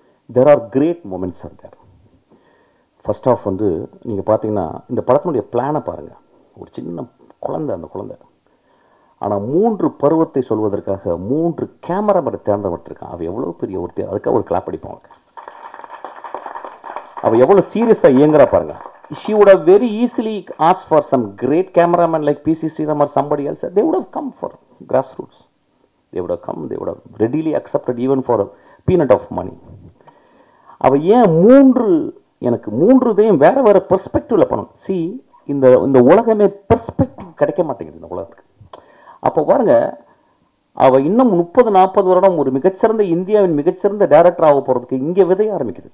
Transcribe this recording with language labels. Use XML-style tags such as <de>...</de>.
<en>There are great moments are there. First of</en> <ta>நீங்கள் பார்த்தீங்கன்னா இந்த படத்தினுடைய பிளானை பாருங்கள். ஒரு சின்ன குழந்தை, அந்த குழந்தை ஆனால் 3 பருவத்தை சொல்வதற்காக 3 கேமராமேனை தேர்ந்தெடுத்திருக்கான். அவள் எவ்வளோ பெரிய அதுக்காக ஒரு கிளாப் அடிப்பாங்க. அவள் எவ்வளோ சீரியஸாக இயங்குறா பாருங்கள்.</ta> <en>She would have very easily asked for some great cameraman like P.C. Sriram or somebody else. They would have come for grassroots. They would have come. They would have readily accepted even for a peanut of money.</en> <ta>அவள் ஏன் எனக்கு 3 வேறு பெர்ஸ்பெக்டிவில் பண்ணணும். C, இந்த உலகமே perspective கிடைக்க மாட்டேங்குது இந்த உலகத்துக்கு. அப்போ பாருங்கள், அவள் இன்னும் 30-40 வருடம் ஒரு மிகச்சிறந்த இந்தியாவின் மிகச்சிறந்த டைரக்டர் ஆக போகிறதுக்கு இங்கே விதைய ஆரம்பிக்குது.</ta>